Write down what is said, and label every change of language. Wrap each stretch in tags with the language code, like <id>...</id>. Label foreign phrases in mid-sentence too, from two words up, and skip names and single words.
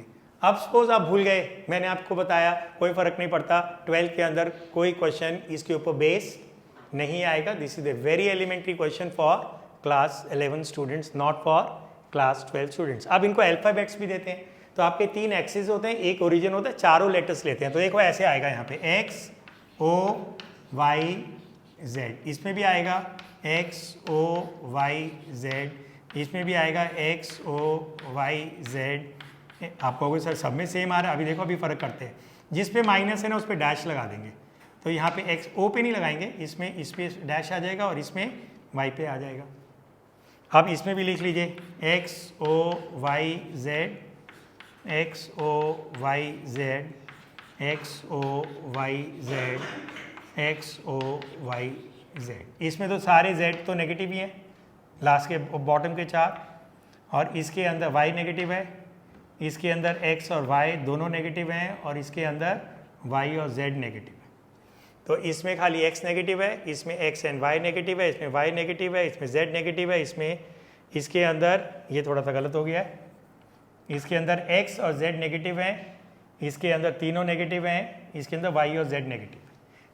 <hi>अब सपोज आप भूल गए, मैंने आपको बताया कोई फर्क नहीं पड़ता, 12 के अंदर कोई क्वेश्चन इसके ऊपर बेस नहीं आएगा।</hi> <en>This is a very elementary question for class 11 students, not for class 12 students.</en> <hi>अब इनको अल्फाबेट्स भी देते हैं, तो आपके 3 एक्सिस होते हैं, एक ओरिजिन होता है, चारों लेटर्स लेते हैं। तो देखो ऐसे आएगा यहाँ पे x o y z, इसमें भी आएगा x o y z, इसमें भी आएगा x o y z। आप कहोगे सर सब में सेम आ रहा है, अभी देखो अभी फ़र्क करते हैं। जिस पे माइनस है ना उस पर डैश लगा देंगे, तो यहाँ पे x o पे नहीं लगाएंगे, इसमें इस पे डैश आ जाएगा और इसमें y पे आ जाएगा। अब इसमें भी लिख लीजिए x o y z, x o y z, x o y z, x o y z। इसमें तो सारे z तो नेगेटिव ही हैं, लास्ट के बॉटम के 4, और इसके अंदर y नेगेटिव है, इसके अंदर x और y दोनों नेगेटिव हैं, और इसके अंदर y और z नेगेटिव है। तो इसमें खाली x नेगेटिव है, इसमें x एंड y नेगेटिव है, इसमें y नेगेटिव है, इसमें z नेगेटिव है, इसमें इसके अंदर ये थोड़ा सा गलत हो गया है, इसके अंदर x और z नेगेटिव हैं, इसके अंदर तीनों नेगेटिव हैं, इसके अंदर y और z नेगेटिव है।</hi>